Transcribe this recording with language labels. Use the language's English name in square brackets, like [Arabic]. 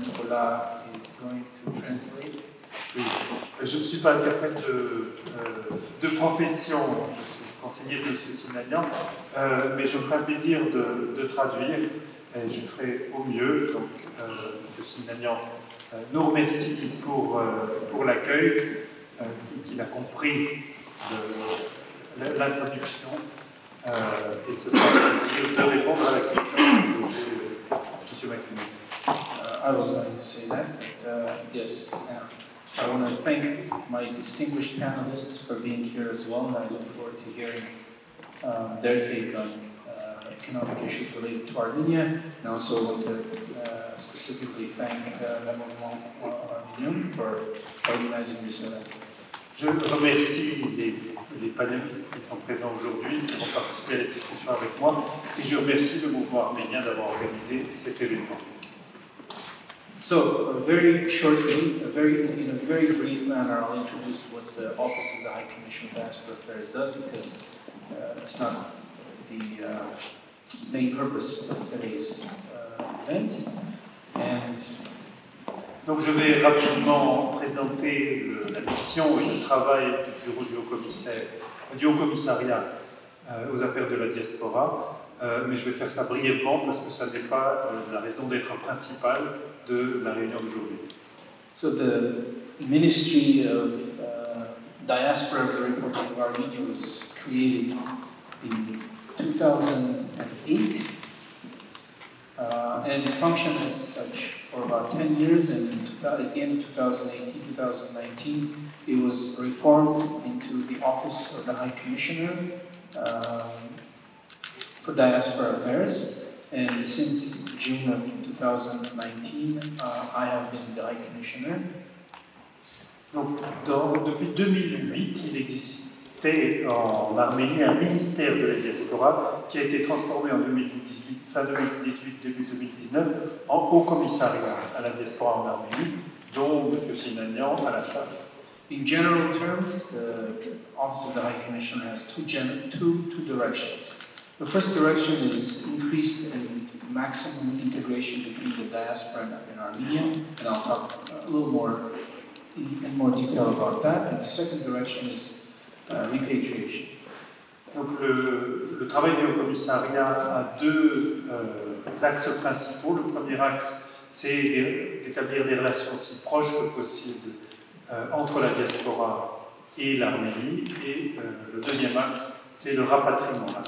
[English] Nicolas is going to translate. [French] Oui. Je ne suis pas interprète de profession, je suis conseiller de M. Sinanian, mais je me ferai un plaisir de traduire et je ferai au mieux. Donc, M. Sinanian nous remercie pour l'accueil, qu'il a compris l'introduction et se fera un plaisir de répondre à la question de M. McLean. [English] I was going to say that, but yes. I want to thank my distinguished panelists for being here as well, and I look forward to hearing their take on economic issues related to Armenia. And I also want to specifically thank Le Mouvement Arménien for organizing this event. [French] Je remercie les panélistes qui sont présents aujourd'hui, qui vont participer à la discussion avec moi, et je remercie le mouvement arménien d'avoir organisé cet événement. [English] So, very shortly, in a very brief manner, I'll introduce what the Office of the High Commission for Diaspora Affairs does, because it's not the main purpose of today's event. And [French] donc, je vais rapidement présenter la mission et le travail du bureau du Haut-Commissariat aux affaires de la diaspora. Mais je vais faire ça brièvement parce que ça n'est pas la raison d'être principale de la réunion d'aujourd'hui. [English] So the Ministry of Diaspora of the Republic of Armenia was created in 2008 and functioned as such for about 10 years, and at the end of 2018-2019 it was reformed into the Office of the High Commissioner for Diaspora Affairs, and since June of 2019, I have been the High Commissioner. [French] Donc, depuis 2008, il existait en Arménie un ministère de la diaspora qui a été transformé en 2018, fin 2018, début 2019, en Haut-Commissariat à la diaspora en Arménie, dont M. Sinanian a la charge. [English] In general terms, the Office of the High Commissioner has two directions. The first direction is increased and maximum integration between the diaspora and Armenia, and I'll talk a little more in more detail about that. And the second direction is repatriation. [French] Donc le travail du Haut-Commissariat a deux axes principaux. Le premier axe, c'est d'établir des relations aussi proches que possible entre la diaspora et l'Arménie. Et le deuxième axe, c'est le rapatriement.